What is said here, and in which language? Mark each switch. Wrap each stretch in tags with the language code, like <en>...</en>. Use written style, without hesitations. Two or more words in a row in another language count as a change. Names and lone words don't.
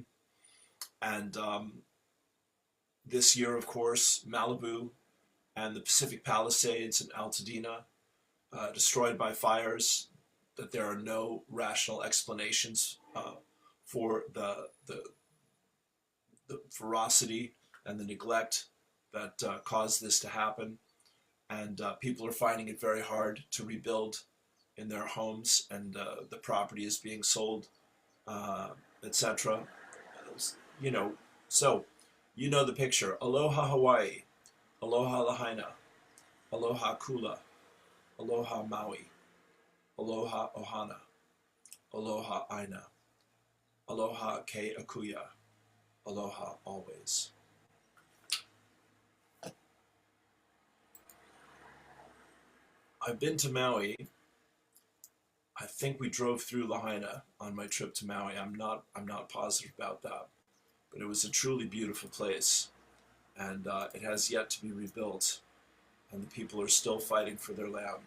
<en>And this year, of course, Malibu and the Pacific Palisades and Altadena, destroyed by fires that there are no rational explanations for the ferocity and the neglect that caused this to happen. And people are finding it very hard to rebuild in their homes, and the property is being sold, etc. You know, so you know the picture.</en> <haw>Aloha Hawaii, aloha Lahaina, aloha Kula, aloha Maui, aloha Ohana, aloha Aina, aloha Ke Akuya, aloha always.</haw> <en>I've been to Maui. I think we drove through Lahaina on my trip to Maui. I'm not positive about that, but it was a truly beautiful place, and it has yet to be rebuilt, and the people are still fighting for their land.</en>